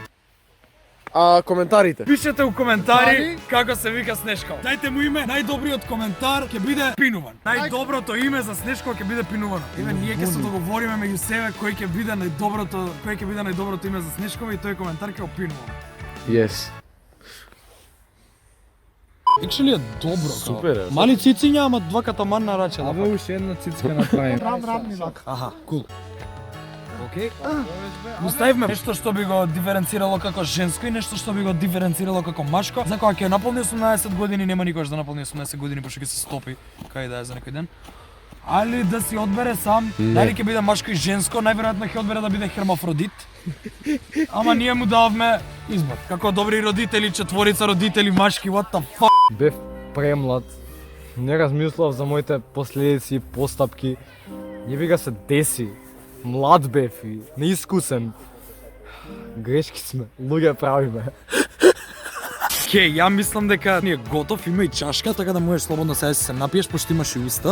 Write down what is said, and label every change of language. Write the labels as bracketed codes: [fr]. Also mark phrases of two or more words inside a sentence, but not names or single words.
[mk] А коментарите? Пишете у коментари како се вика Снешко. Дајте му име, најдобриот коментар ќе биде пинуван. Најдоброто име за Снешко ќе биде пинувано. Еве ние ќе се договориме меѓу себе кој ќе биде најдоброто име за Снешко и тој коментар ќе го пинуваме. Yes. Actually е добро. Супер е. Мали цициња, ама два катаман на раче. Абе уште една цицка направим. Рам, ни вака. Аха, кул. Океј? Оставивме нешто што би го диференцирало како женско и нешто што би го диференцирало како машко. За кога ќе наполни 18 години, нема никош да наполни 18 години, пошто ќе се стопи кај да е за некој ден. Али да си одбере сам, дали ќе биде машко и женско, најверојатно ќе одбере да биде хермафродит. Ама ние му дававме избор. Како добри родители, четворица родители машки, [en] what the fuck? [mk] Бев премлад. Не размислав за моите последици и постапки. Јеби се деси. Млад бев и неискусен. Грешки сме, луѓе правиме. Океј, ја мислам дека ни е готов, има и чашка, така да можеш слободно сега да се напиеш, пошто имаш и уста.